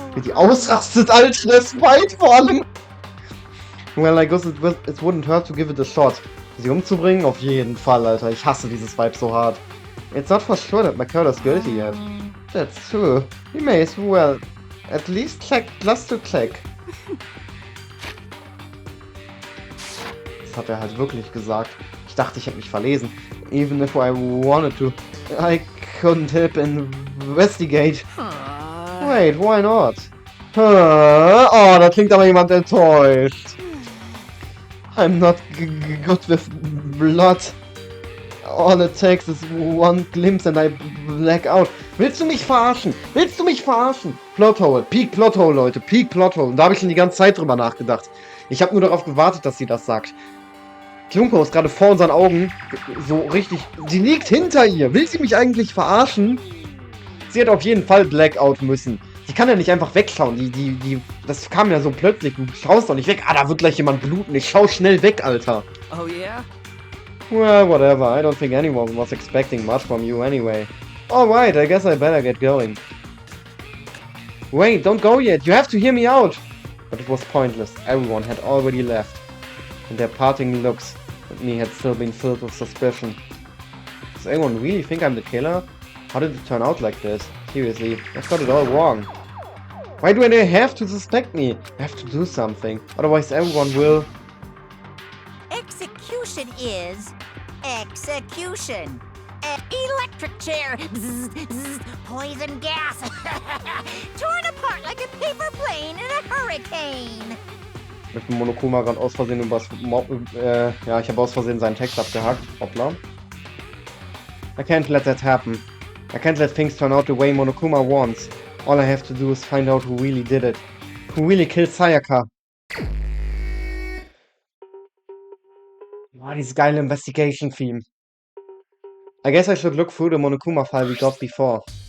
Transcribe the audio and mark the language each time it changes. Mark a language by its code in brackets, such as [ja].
[de] Wie die ausrastet, Alter, das weit vor allem! [en] Well, I guess it wouldn't hurt to give it a shot. [de] Sie umzubringen? Auf jeden Fall, Alter. Ich hasse dieses Vibe so hart. [en] It's not for sure that McCurder's guilty yet. That's true. We may as well at least check just to check. [de] Das hat er halt wirklich gesagt. Ich dachte, ich hätte mich verlesen. [en] Even if I wanted to, I couldn't help investigate. Wait, why not? [de] Oh, da klingt aber jemand enttäuscht. [en] I'm not good with blood. All it takes is one glimpse and I black out. [de] Willst du mich verarschen? Willst du mich verarschen? Plothole. Peak Plothole, Leute. Peak Plothole. Und da habe ich schon die ganze Zeit drüber nachgedacht. Ich habe nur darauf gewartet, dass sie das sagt. Junko ist gerade vor unseren Augen so richtig... Sie liegt hinter ihr. Will sie mich eigentlich verarschen? Sie hat auf jeden Fall Blackout müssen. Die kann ja nicht einfach wegschauen. Das kam ja so plötzlich. Du schaust doch nicht weg. Ah, da wird gleich jemand bluten. Ich schau schnell weg, Alter. [en] Oh yeah? Well, whatever. I don't think anyone was expecting much from you anyway. Alright, I guess I better get going. Wait, don't go yet. You have to hear me out. But it was pointless. Everyone had already left. And their parting looks at me had still been filled with suspicion. Does anyone really think I'm the killer? How did it turn out like this? Seriously, I've got it all wrong. Why do they have to suspect me? I have to do something, otherwise everyone will... Execution is execution. Electric chair. Bzz, bzz, poison gas. Torn apart like a paper plane in a hurricane. [de] Ich bin Monokuma gerade aus Versehen übers ja, ich habe aus Versehen seinen Text abgehackt. Hoppla. [en] I can't let that happen. I can't let things turn out the way Monokuma wants. All I have to do is find out who really did it. Who really killed Sayaka. [de] Boah, dieses geile Investigation-Theme. [en] I guess I should look through the Monokuma file we got before.